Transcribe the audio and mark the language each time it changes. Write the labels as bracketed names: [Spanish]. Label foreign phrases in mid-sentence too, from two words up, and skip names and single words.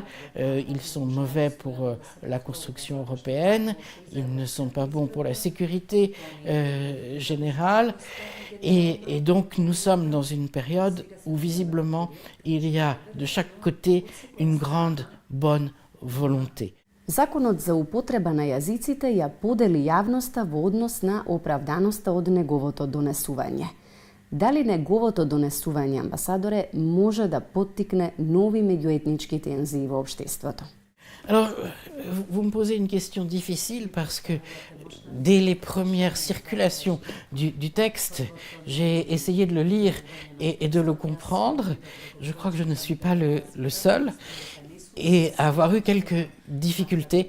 [French] Ils sont mauvais pour la construction européenne, ils ne sont pas bons pour la sécurité générale. Et donc nous sommes dans une période où visiblement il y a de chaque côté une grande bonne volonté. [Macedonian] Законот за употреба на јазиците ја подели јавноста во однос на оправданоста од неговото донесување. Дали неговото донесување, амбасадоре, може да поттикне нови меѓуетнички тензии во општеството? [French] Alors, vous me posez une question difficile parce que dès les premières circulations du texte, j'ai essayé de le lire et de le comprendre. Je crois que je ne suis pas le seul et avoir eu quelques difficultés.